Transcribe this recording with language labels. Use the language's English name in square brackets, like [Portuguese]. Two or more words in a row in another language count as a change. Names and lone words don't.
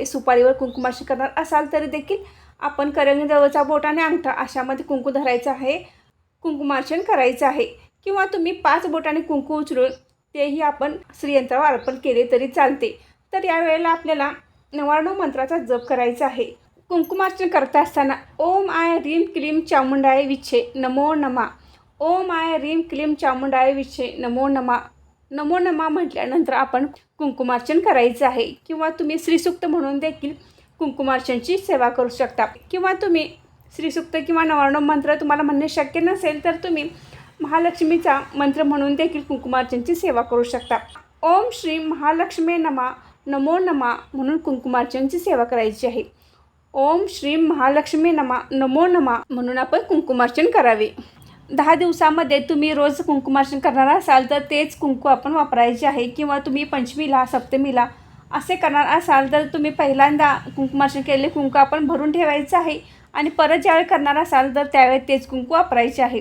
[Marathi] सुपारीवर कुंकुमार्चन करणार असाल तरी देखील आपण करंगजवळचा बोट आणि अंगठा अशामध्ये कुंकू धरायचं आहे, कुंकुमार्चन करायचं आहे. किंवा तुम्ही 5 बोटाने कुंकू उचलून तेही आपण श्रीयंत्रावर अर्पण केले तरी चालते. तर यावेळेला आपल्याला 99 मंत्राचा जप करायचा आहे. कुंकुमार्चन करत असताना [Sanskrit] ओम आय ह्रीम क्लीम चामुंडाय विच्छे नमो नमा, ओम आय ह्रीम क्लीम चामुंडाय विच्छे नमो नमा, नमो नमा [Marathi] म्हटल्यानंतर आपण कुंकुमार्चन करायचं आहे. किंवा तुम्ही श्रीसूक्त म्हणून देखील कुंकुमार्चनची सेवा करू शकता. किंवा तुम्ही श्रीसूक्त किंवा 99 मंत्र तुम्हाला म्हणणे शक्य नसेल तर तुम्ही महालक्ष्मीचा मंत्र म्हणून देखील कुंकुमार्चनची सेवा करू शकता. [Sanskrit] ओम श्री महालक्ष्मी नमा नमो नमा [Marathi] म्हणून कुंकुमार्चनची सेवा करायची आहे. [Sanskrit] ओम श्री महालक्ष्मी नमा नमो नमा [Marathi] म्हणून आपण कुंकुमार्चन करावे. 10 दिवसामध्ये तुम्ही रोज कुंकुमार्चन करणार असाल तर तेच कुंकू आपण वापरायचे आहे. किंवा तुम्ही पंचमीला, सप्तमीला असे करणार असाल तर तुम्ही पहिल्यांदा कुंकुमार्चन केलेले कुंकू आपण भरून ठेवायचं आहे आणि परत ज्यावेळी करणार असाल तर त्यावेळी तेच कुंकू वापरायचे आहे.